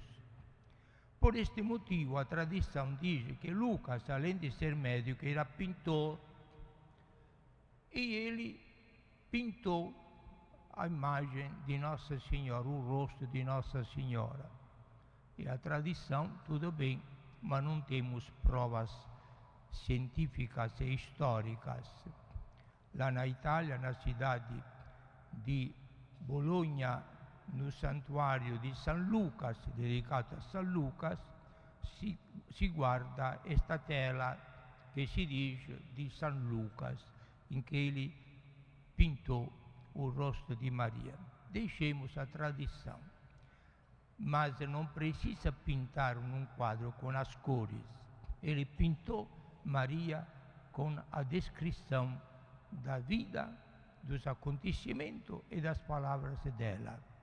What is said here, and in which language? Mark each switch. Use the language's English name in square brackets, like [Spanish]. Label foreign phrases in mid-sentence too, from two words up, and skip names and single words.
[Portuguese] Por este motivo, a tradição diz que Lucas, além de ser médico, era pintor, e ele pintou a imagem de Nossa Senhora, o rosto de Nossa Senhora. E a tradição, tudo bem, mas não temos provas científicas e históricas. Lá na Itália, na cidade de Bologna, no santuário [Italian] di San Lucas, dedicato a San Lucas, si guarda [Portuguese] esta tela [Italian] che si dice di San Lucas, in che [Portuguese] ele pintou o rosto de Maria. Deixemos a tradição, mas não precisa pintar num quadro com as cores. Ele pintou Maria com a descrição da vida, dos acontecimentos e das palavras dela.